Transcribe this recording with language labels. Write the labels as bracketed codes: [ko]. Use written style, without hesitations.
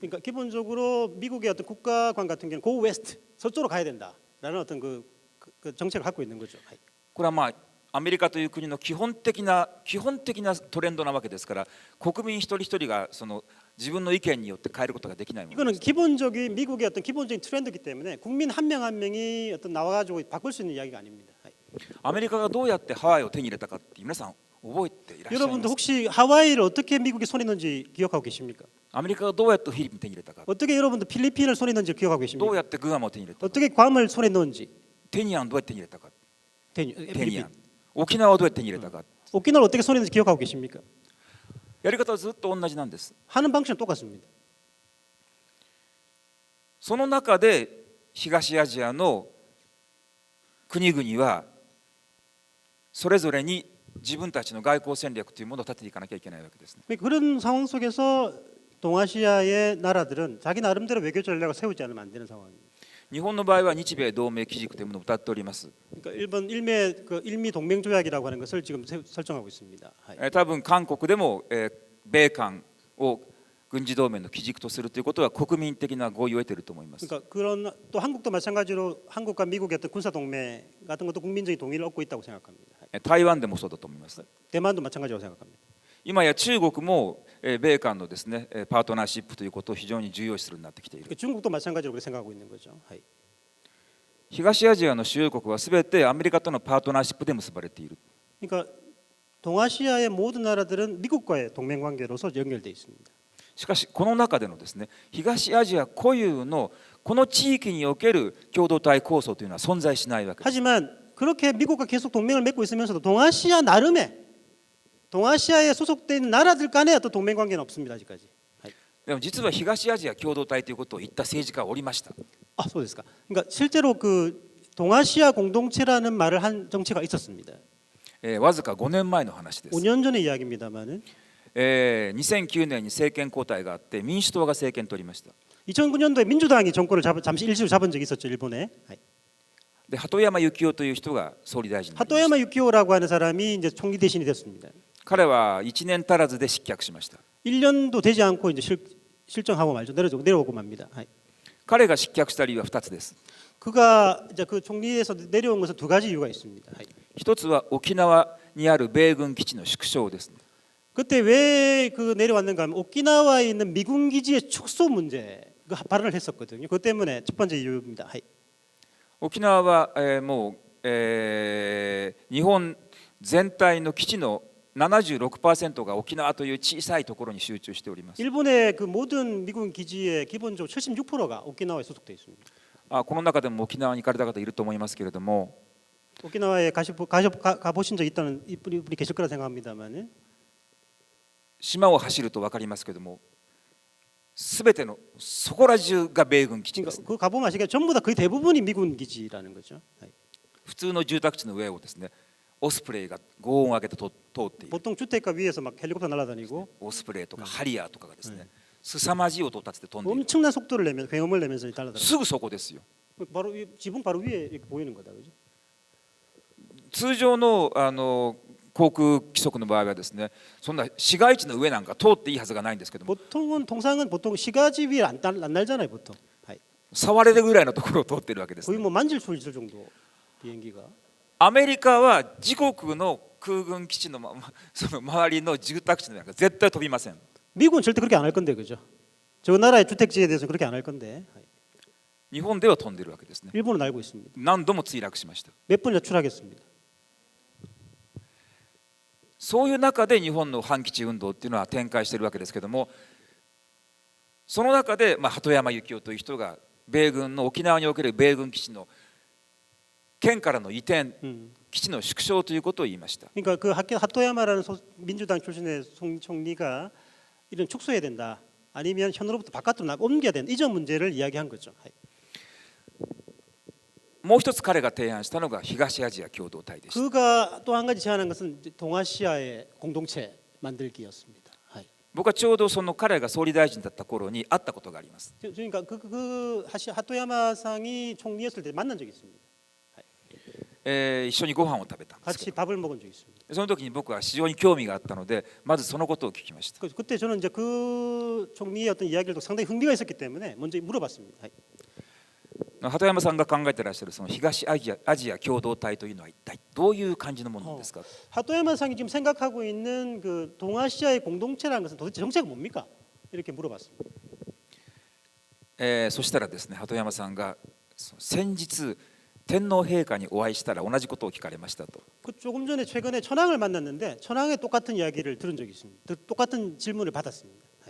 [ko] 그러니까 기본적으로 미국의 어떤 국가관 같은 경우는 Go West 서쪽으로 가야 된다라는 어떤 그 정책을 갖고 있는 거죠. [ja] これはアメリカという国の基本的なトレンドなわけですから、国民一人一人がその自分の意見によって変えることができないものです。 [ko] 이거는 기본적인 미국의 어떤 기본적인 트렌드이기 때문에 국민 한 명 한 명이 어떤 나와가지고 바꿀 수 있는 이야기가 아닙니다. [ja] アメリカがどうやってハワイを手に入れたかって皆さん覚えていらっしゃいま [ko] 여러분도 [ja] す。 [ko] 혹시 하와이를 어떻게 미국이 손에 넣은지 기억하고 계십니까? [ja] アメリカがどうやってフィリピンを手に入れたか、 [ko] 어떻게 여러분도 필리핀을 손에 넣은지 기억하고 [ja] どう [ko] 계십니까? [ja] やってグアムを手に入れたか、 [ko] 어떻게 괌을 손에 넣은지 [ja] テニアンどうやって手に入れたか、テニア [ko] 필리핀 [ja] ン、沖縄をどうやって手に入れたか、 [ko] 오키나와를 어떻게 손에 넣은지 기억하고 계십니까? [ja] やり方はずっと同じなんです。 [ko] 하는 방식은 똑같습니다. [ja] その中で東アジアの国々はそれぞれに自分たちの外交戦略というものを立てていかなきゃいけないわけですね。 [ko] 그런 상황 속에서 동아시아의 나라들은 자기 나름대로 외교 전략을 세우지 않으면 안 되는 상황입니다. [ja] 日本の場合は日米同盟基軸というものを謳っております。 [ko] 그러니까 일본 일미 동맹 조약이라고 하는 것을 지금 설정하고 있습니다. [ja] 多分韓国でも米韓を軍事同盟の基軸とするということは国民的な合意を得ていると思います。 [ko] 그러니까 그런 또 한국도 마찬가지로 한국과 미국의 어떤 군사 동맹 같은 것도 국민적인 동의를 얻고 있다고 생각합니다. [ja] 台湾でもそうだと思います。 [ko] 대만도 마찬가지라고 생각합니다. [ja] 今や中国も米韓のですねパートナーシップということを非常に重要視するようになってきている。 [ko] 그러니까 중국도 마찬가지로 그렇게 생각하고 있는 거죠. [ja] 東アジアの主要国はすべてアメリカとのパートナーシップで結ばれている。 [ko] 그러니까 동아시아의 모든 나라들은 미국과의 동맹 관계로서 연결돼 있습니다. [ja] しかしこの中でのですね東アジア固有のこの地域における共同体構想というのは存在しないわけです。 [ko] 하지만 그렇게 미국과 계속 동맹을 맺고 있으면서도 동아시아 나름의 동아시아에 소속돼 있는 나라들 간의 어떤 동맹 관계는 없습니다 아직까지. [ja] でも実は東アジア共同体ということを言った政治家がおりました。 아, そうですか. [ko] 그러니까 실제로 그 동아시아 공동체라는 말을 한 정치가 있었습니다. [ja] わずか5年前の話です。 [ko] 5년 전의 이야기입니다만은 [ja] 2009年に政権交代があって民主党が政権を取りました。 [ko] 2009년도에 민주당이 정권을 잠시 일시로 잡은 적이 있었죠 일본에. [ja] で鳩山幸夫という人が総理大臣になりました。 [ko] 하토야마 유키오라고 하는 사람이 이제 총리 대신이 됐습니다. [ja] 彼は1年足らずで失脚しました。 [ko] 1년도 되지 않고 이제 실정하고 말죠. 내려오고 맙니다. [ja] 彼が失脚した理由は2つです。 [ko] 그가 이제 그 총리에서 내려온 것은 두 가지 이유가 있습니다. [ja] 一つは沖縄にある米軍基地の縮小です。 [ko] 그때 왜 그 내려왔는가 하면 오키나와에 있는 미군 기지의 축소 문제 그 발언을 했었거든요. 그것 때문에 첫 번째 이유입니다. [ja] 沖縄はもう日本全体の基地の 76%が沖縄という小さいところに集中しております。 [ko] 일본의 그 모든 미군 기지의 기본적으로 76%가 오키나와에 소속돼 있습니다. [ja] この中でも沖縄に行かれた方いると思いますけれども、 [ko] 오키나와에 가보신 적 있다는 분이 계실 거라 생각합니다만은 [ja] 島を走ると分かりますけれども、すべてのそこら中が米軍基地です。 [ko] 그러니까 그 가보면 아시겠지만 전부 다 거의 대부분이 미군 기지라는 거죠. [ja] 普通の住宅地の上をですね、オスプレイが轟音を上げて通っている。 [ko] 보통 주택가 위에서 막 헬리콥터 날아다니고 [ja] オスプレイとかハリアーとかがですね、凄まじい音を立てて飛んでいる。 [ko] 엄청난 속도를 내면서 굉음을 내면서 날아다니고 [ja] すぐそこですよ。 [ko] 바로 지붕 바로 위에 이렇게 보이는 거다, 그죠? [ja] 通常の航空規則の場合はですね、そんな市街地の上なんか通っていいはずがないんですけども、 [ko] 통상은 보통 시가지 위에 안 날잖아요, 보통. [ja] 触れるぐらいのところを通っているわけですね。 [ko] 거의 뭐 만질 수 있을 정도 비행기가. [ja] アメリカは自国の空軍基地のその周りの住宅地なんか絶対飛びません。 [ko] 미국은 절대 그렇게 안 할 건데, 그죠? 저 나라의 주택지에 대해서 그렇게 안 할 건데. [ja] 日本では飛んでるわけですね。 [ko] 일본은 알고 있습니다. [ja] 何度も墜落しました。 [ko] 몇 번 여출하겠습니다. [ja] そういう中で日本の反基地運動っていうのは展開しているわけですけども、その中で鳩山幸夫という人が米軍の沖縄における米軍基地の県からの移転、基地の縮小ということを言いました。 [ko] 그러니까 그 하토야마라는 민주당 출신의 총리가 이런 축소해야 된다. 아니면 현으로부터 바깥으로 옮겨야 된다. 이전 문제를 이야기한 거죠. [ja] もう一つ彼が提案したのが東アジア共同体でした。 [ko] 그가 또 한 가지 제안한 것은 동아시아의 공동체 만들기였습니다. [ja] 僕はちょうどその彼が総理大臣だった頃に会ったことがあります。 [ko] 그러니까 하토야마상이 총리였을 때 만난 적이 있습니다. [ja] 一緒にご飯を食べたんですけど、 [ko] 밥을 먹은 적이 있습니다. [ja] その時に僕は非常に興味があったので、まずそのことを聞きました。 [ko] 그때 저는 이제 그 총리의 어떤 이야기를 상당히 흥미가 있었기 때문에 먼저 물어봤습니다. [ja] 鳩山さんが考えてらっしゃるその東アジア共同体というのは一体どういう感じのものですか。 [ko] 하토야마상이 지금 생각하고 있는 그 동아시아의 공동체라는 것은 도대체 정체가 뭡니까? 이렇게 물어봤습니다. [ja] そしたらですね、鳩山さんが先日天皇陛下にお会いしたら同じことを聞かれましたと。 [ko] 그 조금 전에 최근에 천황을 만났는데 천황의 똑같은 이야기를 들은 적이 있습니다. 똑같은 질문을 받았습니다.